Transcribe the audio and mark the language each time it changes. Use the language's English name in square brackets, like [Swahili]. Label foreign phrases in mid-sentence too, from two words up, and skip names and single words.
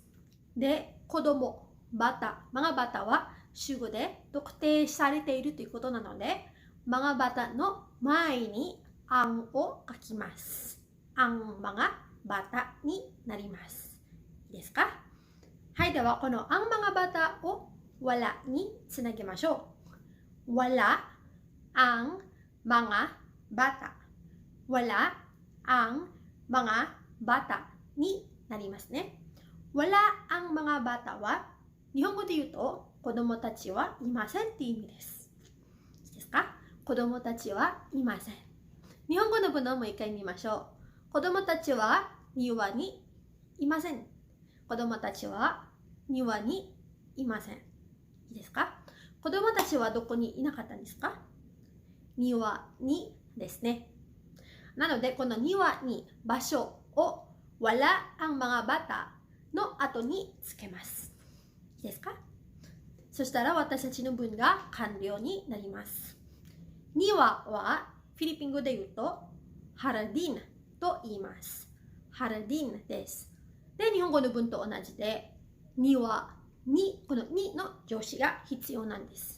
[Japanese] で、子供、バタ、 [Filipino] mga bata [Japanese] は主語で特定されているということなので、 [Filipino] mga bata [Japanese] の前にアンを書きます。 [Filipino] ang mga bata [Japanese] になります。いいですか？はい、ではこの [Filipino] ang mga bata [Japanese] をわらにつなげましょう。 [Filipino] わら、ang mga bata. Wala ang mga bata [Japanese] になりますね。 [Filipino] wala ang mga bata [Japanese] は日本語で言うと子供たちはいませんっていう意味です。いいですか？子供たちはいません。日本語の文をもう一回見ましょう。子供たちは庭にいません。子供たちは庭にいません。いいですか？子供たちはどこにいなかったんですか？庭にですね。なので、この庭に場所を [Filipino] wala ang mga bata [Japanese] の後につけます。いいですか？そしたら私たちの文が完了になります。庭はフィリピン語で言うとハラディンと言います。ハラディンです。で、日本語の文と同じで庭にこのにの助詞が必要なんです。